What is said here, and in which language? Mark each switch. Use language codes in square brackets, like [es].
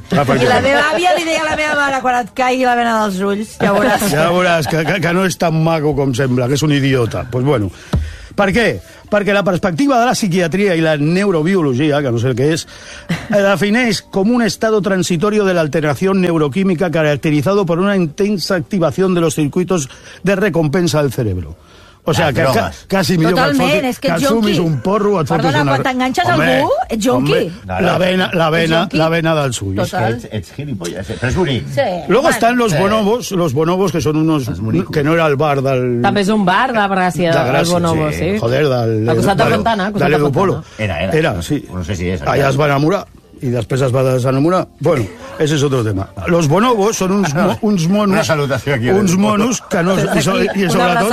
[ca] I la meva àvia li deia a la meva mare, quan et caigui la vena dels ulls, ja veuràs. Ja veuràs, que no és tan maco com sembla, que és un idiota. Pues bueno, per què? Perquè la perspectiva de la psiquiatria i la neurobiologia, que no sé el que és, defineix com un [es] estado transitorio de la alteración neuroquímica caracterizado por una intensa activación de los circuitos de recompensa del cerebro. O sea, casi [ca] millor que et fumis un porro... Perdona, quan t'enganxes algú, ets junqui. La vena dels ulls. Ets gilipollas, però és bonic. Luego estan los bonobos, que són unos... Que no era el bar del... També és un bar de Gràcia, el bonobo, sí. Joder, del... Al costat de Fontana. De l'Edupolo. Era, sí. No sé si és. Allà es va enamorar, i després es va desenamorar. [es] Bueno, ese es otro tema. Los bonobos son uns monos... [ca] Una salutació aquí. Uns monos que no... I sobretot